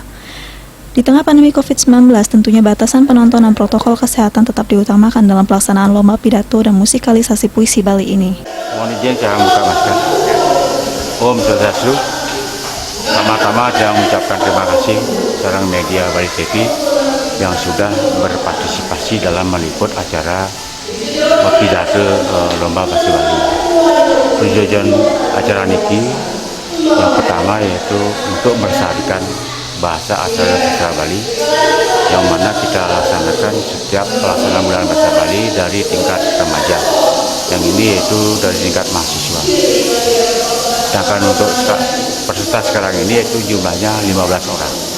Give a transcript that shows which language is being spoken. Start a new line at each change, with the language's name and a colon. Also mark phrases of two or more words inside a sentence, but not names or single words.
Indonesian: Di tengah pandemi COVID-19, tentunya batasan penonton dan protokol kesehatan tetap diutamakan dalam pelaksanaan lomba pidato dan musikalisasi puisi Bali ini. Mohon izin saya buka masker.
Sanskrit: Om Swastiastu.
Indonesian: Pertama-tama saya mengucapkan terima kasih seorang media Bali TV yang sudah berpartisipasi dalam meliput acara pidato lomba bahasa Bali. Tujuan acara niki yang pertama yaitu untuk melestarikan bahasa asal dan sastra Bali yang mana kita laksanakan setiap pelaksanaan Bulan Bahasa Bali dari tingkat remaja, yang ini yaitu dari tingkat mahasiswa. Sedangkan untuk peserta sekarang ini yaitu jumlahnya 15 orang.